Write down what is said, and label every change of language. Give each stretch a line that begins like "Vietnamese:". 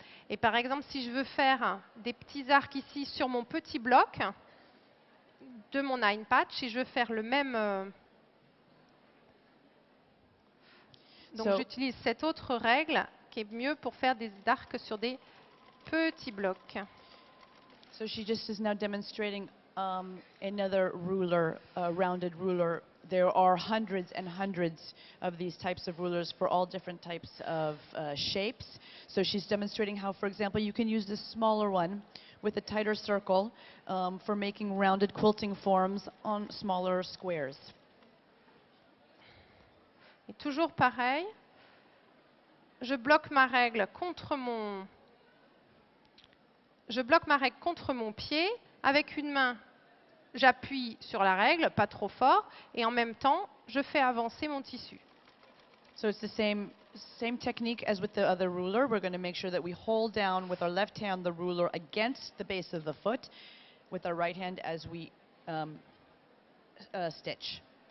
French: Et par exemple, si je veux faire des petits arcs ici sur mon petit bloc de mon 9-patch, si je veux faire le même. Donc j'utilise cette autre règle qui est mieux pour faire des arcs sur des petits blocs.
English: So she just is now demonstrating another ruler, a rounded ruler. There are hundreds and hundreds of these types of rulers for all different types of shapes. So she's demonstrating how, for example, you can use this smaller one with a tighter circle for making rounded quilting forms on smaller squares.
French: Et toujours pareil, je bloque ma règle contre je bloque ma règle contre mon pied. Avec une main, j'appuie sur la règle, pas trop fort, et en même temps, je fais avancer mon tissu.
English: So it's the same technique as with the other ruler. We're going to make sure that we hold down with our left hand the ruler against the base of the foot, with our right hand as we stitch.